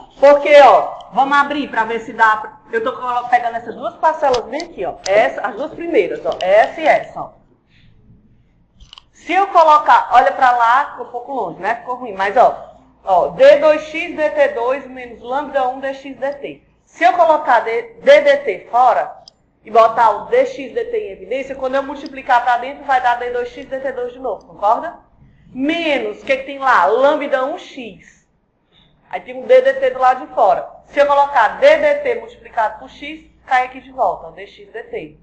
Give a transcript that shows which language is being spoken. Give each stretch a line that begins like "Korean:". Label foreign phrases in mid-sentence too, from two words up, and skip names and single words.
Portuguese: Porque, ó, vamos abrir para ver se dá. Eu tô pegando essas duas parcelas bem aqui, ó. As duas primeiras, ó. Essa e essa, ó. Se eu colocar, olha para lá, ficou um pouco longe, né? Ficou ruim, mas, ó, d2x dt2 menos lambda 1 dx dt. Se eu colocar ddt fora e botar o dx dt em evidência, quando eu multiplicar para dentro, vai dar d2x dt2 de novo, concorda? Menos, o que tem lá? Lambda 1x. Aí tem um ddt do lado de fora. Se eu colocar ddt multiplicado por x, cai aqui de volta, ó, dx dt.